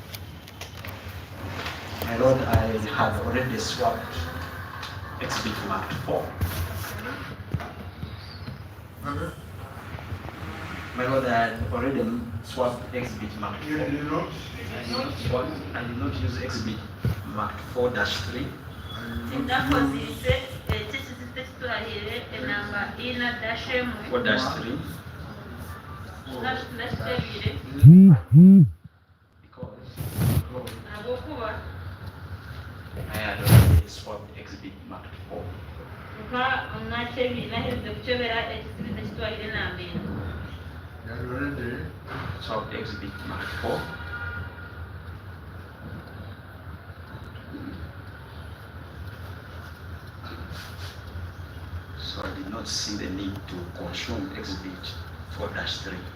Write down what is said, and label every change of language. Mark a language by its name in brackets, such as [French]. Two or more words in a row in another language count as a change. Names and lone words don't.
[English] My lord, I have already swapped exhibit marked 4. Okay. My lord, I had already swapped exhibit marked 4. You did not? I did not swap, I did not use exhibit marked 4-3. [Nyankole] ndakozise ekisite kitwalire enamba ina dashemu 4-3 nasitebire [English] because [Nyankole] ahabwokuba [English] I had already swapped exhibit marked 4. [Nyankole] nka naheze kukyebera ekisite kitwalire enamba ina [English] You had already Swapped exhibit marked 4. So I did not see the need to consume exhibit 4-3.